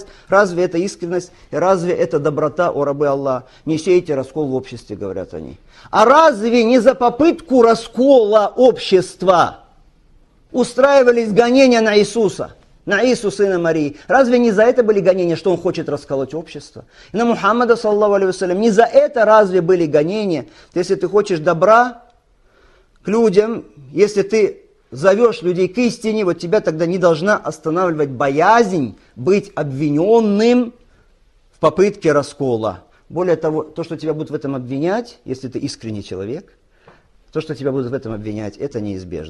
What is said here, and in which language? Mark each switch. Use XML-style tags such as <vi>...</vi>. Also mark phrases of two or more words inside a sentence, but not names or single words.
<ru>Разве это искренность, разве это доброта, о рабы Аллах? Не сейте раскол в обществе, говорят они. А разве не за попытку раскола общества устраивались гонения на Иисуса? На Иисуса, сына Марии. Разве не за это были гонения, что он хочет расколоть общество? И на Мухаммада,</ru> <ar>صلى الله عليه وسلم,</ar> <ru>не за это разве были гонения? Если ты хочешь добра к людям, если ты зовешь людей к истине, вот тебя тогда не должна останавливать боязнь быть обвиненным в попытке раскола. Более того, то, что тебя будут в этом обвинять, если ты искренний человек, то, что тебя будут в этом обвинять, это неизбежно.</ru>